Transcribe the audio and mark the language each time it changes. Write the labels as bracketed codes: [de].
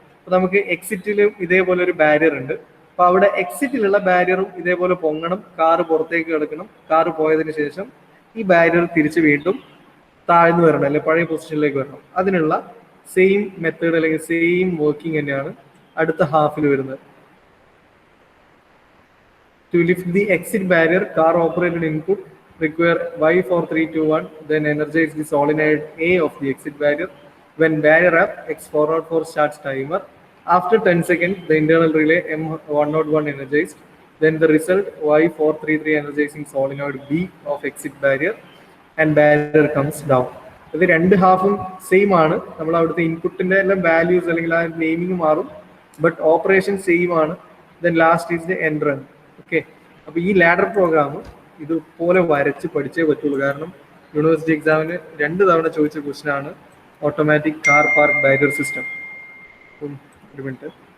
[ml] അപ്പൊ നമുക്ക് എക്സിറ്റിലും ഇതേപോലെ ഒരു ബാരിയർ ഉണ്ട്. അപ്പൊ അവിടെ എക്സിറ്റിലുള്ള ബാരിയറും ഇതേപോലെ പൊങ്ങണം, കാറ് പുറത്തേക്ക് കിടക്കണം. കാറ് പോയതിനു ശേഷം ഈ ബാരിയർ തിരിച്ച് വീണ്ടും താഴ്ന്നു വരണം, അല്ലെ പഴയ പൊസിഷനിലേക്ക് വരണം. അതിനുള്ള സെയിം മെത്തേഡ് അല്ലെങ്കിൽ സെയിം വർക്കിംഗ് തന്നെയാണ് അടുത്ത ഹാഫിൽ വരുന്നത്. [en] To lift the exit barrier, car operated input require Y4321, then energize the solenoid A of the exit barrier. When barrier up, X404 starts timer. After 10 seconds, the internal relay M101 energized. Then the result Y433 energizing solenoid B of exit barrier and barrier comes down. [ml] ഇത് രണ്ട് ഹാഫും same ആണ്. നമ്മൾ അവിടുത്തെ ഇൻപുട്ടിന്റെ എല്ലാം values അല്ലെങ്കിൽ ആ naming മാറും, ബട്ട് ഓപ്പറേഷൻ സെയിം ആണ്. [en] Then last is the end run. [ml] Okay, അപ്പൊ ഈ ലാഡർ പ്രോഗ്രാം ഇതുപോലെ വരച്ച് പഠിച്ചേ പറ്റുള്ളൂ. കാരണം യൂണിവേഴ്സിറ്റി എക്സാമിന് 2 തവണ ചോദിച്ച ക്വസ്റ്റൻ ആണ് automatic car park barrier system. ഒരു മിനിറ്റ്.